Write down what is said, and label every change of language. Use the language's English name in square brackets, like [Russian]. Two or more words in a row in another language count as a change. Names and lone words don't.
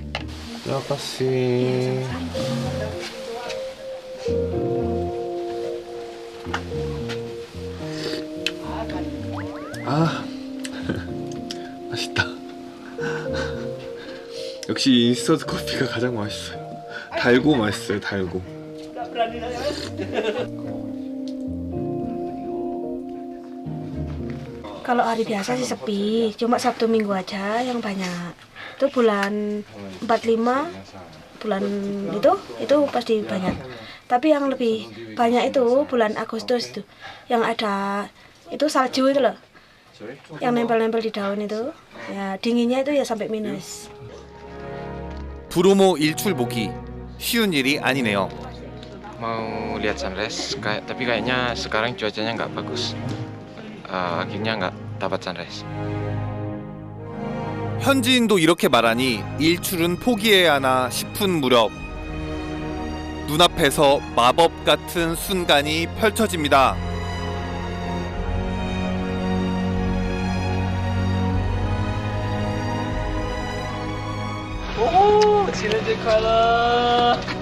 [Korean] 야가씨. 아, 맛있다. 역시 인스턴트 커피가 가장 맛있어요. 달고 맛있어요, 달고. [Indonesian] Kalau hari biasa sih sepi, cuma Sabtu Minggu aja yang banyak. Itu bulan 45, bulan itu pasti banyak. Tapi yang lebih banyak itu bulan Agustus itu, yang ada itu salju itu loh, yang nempel-nempel di daun itu, ya dinginnya itu ya sampai minus. [Korean] 브로모 일출 보기 쉬운 일이 아니네요. [Indonesian] Mau lihat sunrise, tapi kayaknya sekarang cuacanya nggak bagus. Akhirnya nggak dapat sunrise. [Korean] 현지인도 이렇게 말하니 일출은 포기해야 하나 싶은 무렵 눈앞에서 마법 같은 순간이 펼쳐집니다. 오, 지네제카라.